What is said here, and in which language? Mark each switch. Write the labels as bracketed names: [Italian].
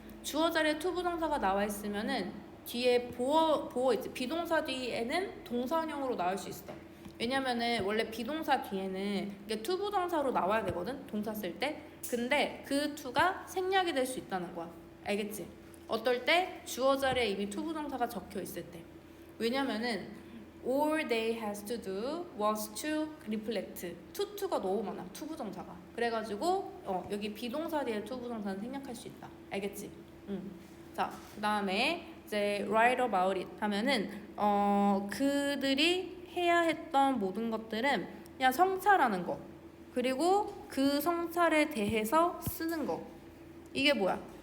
[Korean] 주어 자리에 투부정사가 나와 있으면은 뒤에 보어 있지. 비동사 뒤에는 동사형으로 나올 수 있어. 왜냐면은 원래 비동사 뒤에는 이게 투부정사로 나와야 되거든. 동사 쓸 때. 근데 그 투가 생략이 될 수 있다는 거야. 알겠지? 어떨 때? 주어 자리에 이미 투부정사가 적혀 있을 때. 왜냐면은 [English] all they has to do was to reflect. [Korean] 투가 너무 많아. 투부정사가. 그래가지고 여기 비동사 뒤에 투부정사는 생략할 수 있다. 알겠지? 자, 그 다음에 이제 [English] write about it [Korean] 하면은 그들이 해야 했던 모든 것들은 그냥 성찰하는 거. 그리고 그 성찰에 대해서 쓰는 거. 이게 뭐야?